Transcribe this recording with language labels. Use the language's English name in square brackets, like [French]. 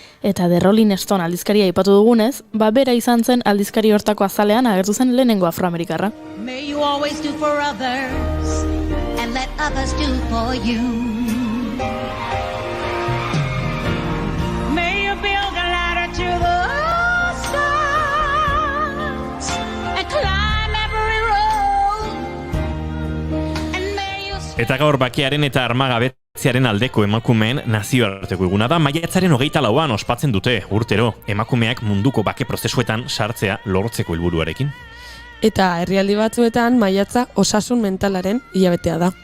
[Basque] Eta The Rolling Stone aldizkaria aipatu dugunez, bera izan zen aldizkari hortako azalean agertu zen lehenengo afroamerikarra. [English] May you always do for others and let others do for you. May you build a ladder to the stars and climb every road. And may you... [Basque] Eta gaur bakearen eta armagabetzearen aldeko emakumeen nazioarteko eguna da, maiatzaren 24an ospatzen dute urtero emakumeak munduko bake prozesuetan sartzea lortzeko helburuarekin. Eta herrialdi batzuetan maiatza osasun mentalaren hilabetea da.